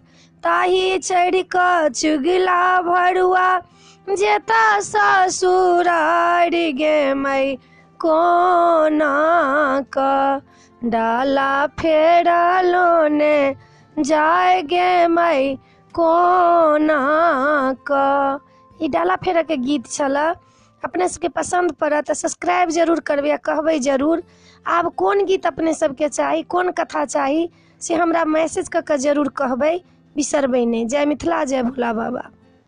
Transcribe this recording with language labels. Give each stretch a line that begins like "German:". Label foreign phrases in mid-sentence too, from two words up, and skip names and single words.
Maithili: ताही चढ़िका चुगला भरुआ जेता ससुरार, गे मैं कोना का। डाला फेरलो ने जाए गे मैं कोना का। ई डाला फेर के गीत छला। अपने सबके पसंद पड़त तऽ सब्सक्राइब जरूर करबै आ कहबै जरूर। आब कोन गीत अपने सबके चाही, कोन कथा चाही से हमरा मैसेज कऽ के जरूर कहबै, बिसरबै नहि। जय मिथिला, जय भोला बाबा।